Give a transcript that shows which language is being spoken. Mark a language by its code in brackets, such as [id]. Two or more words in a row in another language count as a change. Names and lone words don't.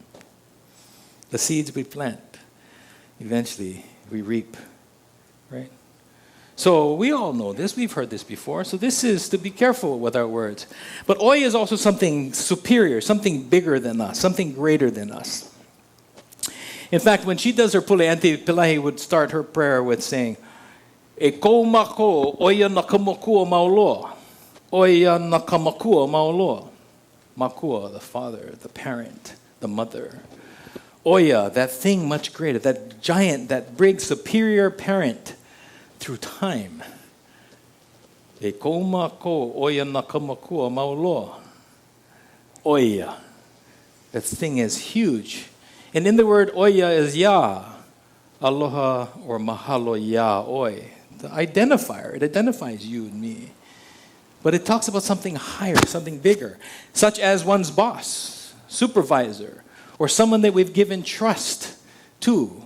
[en] The seeds we plant, eventually we reap, right? So we all know this. We've heard this before. So this is to be careful with our words. But oi is also something superior, something bigger than us, something greater than us. In fact, when she does her pule, Auntie Pillai would start her prayer with saying, [haw] E kou mako oia nakamakua mauloa. Oia nakamakua mauloa. Makua, [en] the father, the parent, the mother. Oya, that thing much greater, that giant, that big superior parent through time. [haw] E kouma ko oya nakamakua mauloa. Oya. [en] That thing is huge. And in the word oya is ya. Aloha or mahalo ya oi. The identifier. It identifies you and me. But it talks about something higher, something bigger, such as one's boss, supervisor, or someone that we've given trust to.